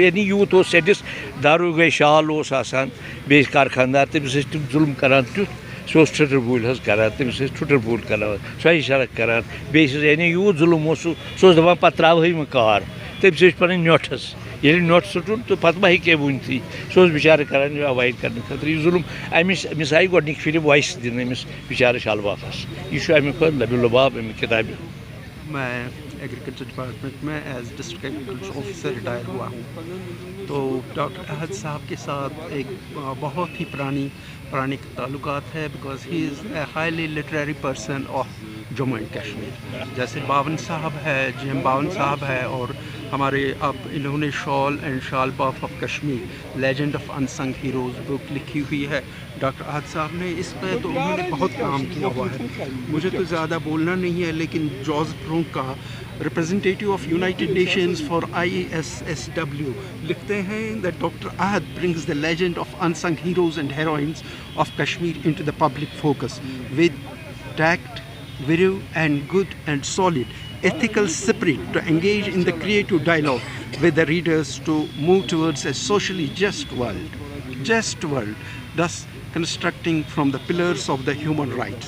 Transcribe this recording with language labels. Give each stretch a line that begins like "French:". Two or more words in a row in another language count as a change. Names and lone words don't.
Kashmiri: یعنی یوٗت اوس ژٔٹِس داروگے شال اوس آسان بیٚیہِ کارخاندار تٔمِس ٲسۍ تِم ظُلم کران تیُتھ سُہ اوس ٹھٕٹھٕر بوٗلۍ حظ کران تٔمِس ٲسۍ ٹھُٹھٕر بوٗلۍ کرناوان سۄے سڑک کران بیٚیہِ چھِ یعنی یوٗت ظُلم اوس سُہ اوس دپان پتہٕ ترٛاوہٲے نہٕ کار تٔمِس ٲسۍ پنٕنۍ نۄٹھ حظ ییٚلہِ نۄٹھ ژٕٹُن تہٕ پتہٕ ما ہیٚکہِ ہے ؤنتھٕے سُہ اوس بِچارٕ کران یہِ ایوایڈ کرنہٕ خٲطرٕ یہِ ظُلم أمِس آیہِ گۄڈنِکہِ پھِرِ وایِس دِنہٕ أمِس بِچارٕ شال بافس یہِ چھُ امیُک لبِ لُباب اَمہِ کِتابہِ
Urdu: میں
English: agriculture department
Urdu: میں
English: as district agriculture officer
Urdu: ریٹائر ہوا ہوں تو ڈاکٹر احد صاحب کے ساتھ ایک بہت ہی پرانی تعلقات ہے بیکاز
English: he is a highly literary person of Jammu and Kashmir
Urdu: جیسے باون صاحب ہے جی ایم باون صاحب ہے اور ہمارے اب انہوں نے
English: shawl and shawl baf of Kashmir legend of unsung heroes book
Urdu: لکھی ہوئی ہے ڈاکٹر احد صاحب نے اس پہ تو انہوں نے بہت کام کیا ہوا ہے مجھے تو زیادہ بولنا نہیں ہے لیکن جارج برونک کا
English: representative of United Nations for IESSW
Urdu: لکھتے ہیں
English: that Dr. Ahad brings the legend of unsung heroes and heroines of Kashmir into the public focus with tact, virtue and good and solid ethical spirit to engage in the creative dialogue with the readers to move towards a socially just world, thus constructing from the pillars of the human rights.